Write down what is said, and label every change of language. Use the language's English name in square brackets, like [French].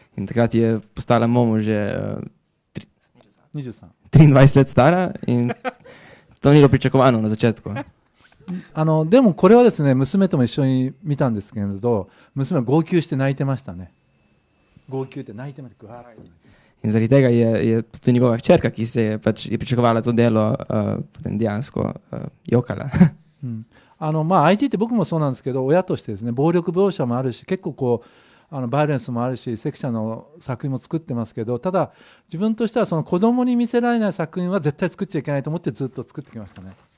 [Slovenian] In takrat je postala Momo že 23 let stara in to ni bilo pričakovano na začetku. [Japanese] でもこれはですね、娘とも一緒に見たんですけれど、娘は号泣して泣いてましたね。号泣って泣いてました。 [Slovenian] In zaradi tega je tudi njegova hčerka, ki je pričakovala to delo, potem dejansko jokala. [Japanese] IT って僕もそうなんですけど、親としてですね、暴力描写もあるし、結構バイオレンスもあるし、セクシャルの作品も作ってますけど、ただ自分としてはその子供に見せられない作品は絶対作っちゃいけないと思ってずっと作ってきましたね。